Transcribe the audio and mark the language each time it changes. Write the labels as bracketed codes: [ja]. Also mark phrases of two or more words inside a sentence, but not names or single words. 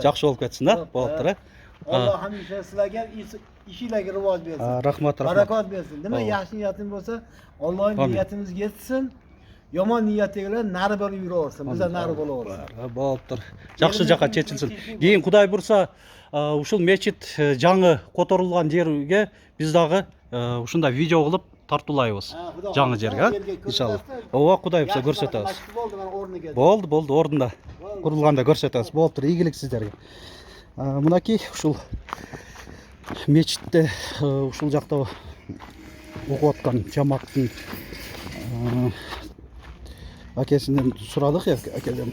[uz] Yaxshi bo'lib ketsin-da, bo'pti. Alloh hamisha sizlarga ishinglarga rivoj bersin. Rahmat, barakot bersin. Nima yaxshi niyating bo'lsa, Allohning niyatimizga yetsin. Yomon niyatigalar nari bo'lib yuraversin. Biz ham nari bo'laversin. Bo'pti. Yaxshi joqqa chechilsin. Keyin Xudoy bursa, [ky] ушул мечит жаңы которулган жерге биз дагы ушундай видео кылып тартуулайбыз. Жаңы жерге, иншалла. Ооба, Кудай бурса көрсөтөбүз. Болду, ордунда. Курулганда көрсөтөбүз. Болуптур, ийгилик сиздерге. Мынакей ушул мечитте ушул жакта окуп аткан жамааттын акесинен сурадык, акеден.